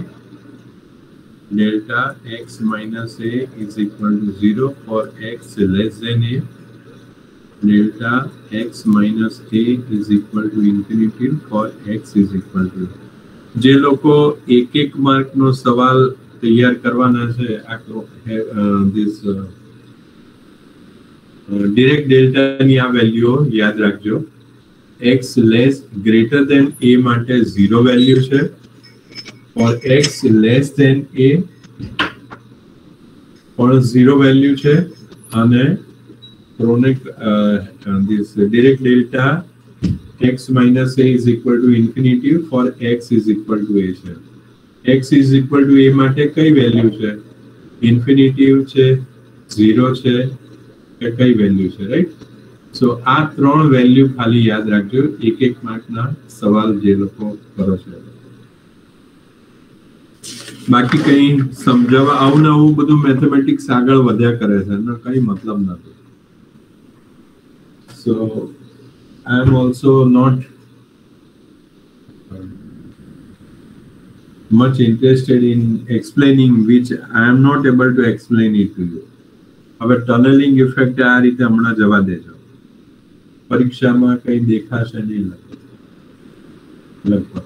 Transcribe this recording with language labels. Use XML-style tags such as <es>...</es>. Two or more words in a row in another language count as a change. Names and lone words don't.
<en>Delta x minus a is equal to 0 for x less than a. Delta x minus a is equal to infinity for x is equal to.</en> <gu>જે લોકો એક એક માર્ક નો સવાલ તૈયાર કરવાના છે</gu> <en>this direct delta</en> <gu>ની આ વેલ્યુ યાદ રાખજો.</gu> <en>x less greater than a</en> <gu>માટે 0 વેલ્યુ છે.</gu> <en>For x less than a</en> <gu>પણ 0 વેલ્યુ છે.</gu> <en>અને chronic this direct delta x minus a is equal to infinity for x is equal to a છે. x is equal to a</en> <gu>માટે કઈ વેલ્યુ છે? ઇન્ફિનિટી છે, 0 છે કે કઈ વેલ્યુ છે, રાઈટ? સો આ ત્રણ વેલ્યુ ખાલી યાદ રાખજો એક એક માર્કના સવાલ જે લોકો કરો છો. બાકી કઈ સમજાવવા આવું ને આવું બધું મેથેમેટિક્સ આગળ વધ્યા કરે છે એનો કઈ મતલબ નથી.</gu> <en>સો I am also not much interested in explaining which I am not able to explain it to you.</en> <gu>હવે ટનલિંગ ઇફેક્ટ આ રીતે હમણાં જવા દેજો. પરીક્ષામાં કઈ દેખાશે નહીં લગભગ.</gu>